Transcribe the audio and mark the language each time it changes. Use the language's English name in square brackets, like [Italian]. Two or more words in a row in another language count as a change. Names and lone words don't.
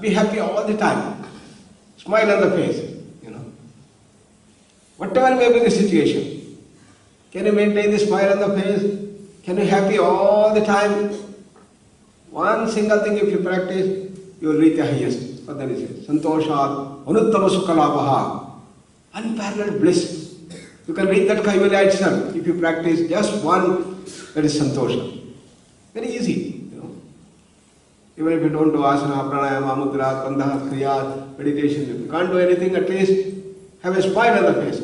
[English] Be happy all the time. Smile on the face. Whatever may be the situation, can you maintain the smile on the face? Can you be happy all the time? One single thing if you practice, you will reach the highest. What that is? [Sanskrit] संतोषात्, अनुत्तम सुखलाभः, [English] unparalleled bliss. You can reach that Kaivalya itself if you practice just one, that is Santosha. Very easy, Even if you don't do asana, pranayama, mudra, bandha, kriya, meditation, if you can't do anything, at least have a smile on the face.